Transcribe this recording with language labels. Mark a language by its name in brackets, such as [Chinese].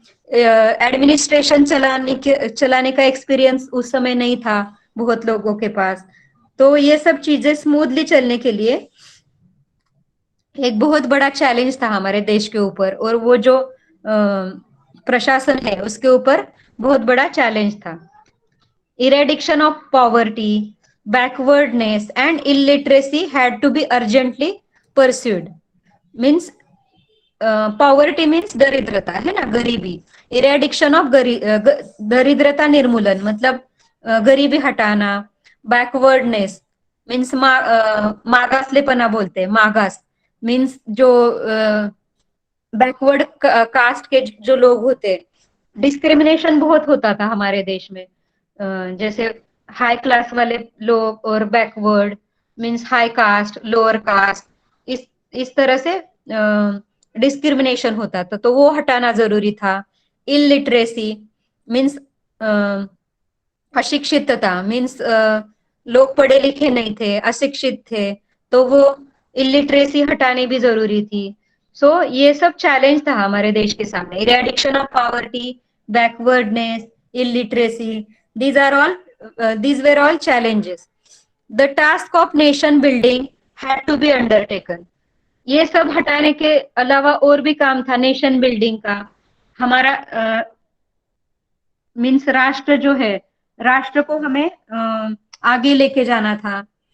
[Hindi] Administration चलाने का experience उस समय नहीं था बहुत लोगों के पास. तो ये सब चीजें स्मूथली चलने के लिए एक बहुत बड़ा चैलेंज था हमारे देश के ऊपर, और वो जो प्रशासन है उसके ऊपर बहुत बड़ा चैलेंज था. [English] Eradication of poverty, backwardness and illiteracy had to be urgently pursued. [Hindi] Means poverty means दरिद्रता है ना, गरीबी. इरेडिक्शन ऑफ दरिद्रता निर्मूलन मतलब गरीबी हटाना. बैकवर्डनेस मीन्स मागासलेपना बोलते हैं. मागास मीन्स जो बैकवर्ड कास्ट के जो लोग होते, डिस्क्रिमिनेशन बहुत होता था हमारे देश में। जैसे हाई क्लास वाले लोग और backward means high cast, lower caste, इस तरह से डिस्क्रिमिनेशन होता था, तो वो हटाना जरूरी था। इलिटरेसी मींस अशिक्षितता मीन्स लोग पढ़े लिखे नहीं थे, अशिक्षित थे, तो वो इलिटरेसी हटानी भी जरूरी थी। सो ये सब चैलेंज था हमारे देश के सामने। Eradication of poverty, backwardness, illiteracy, [English] These are all these were all challenges. The task of nation building had to be undertaken. [Hindi] ये सब हटाने के अलावा और भी काम था नेशन बिल्डिंग का। हमारा मीन्स राष्ट्र जो है, राष्ट्र को हमें आगे लेके जाना था।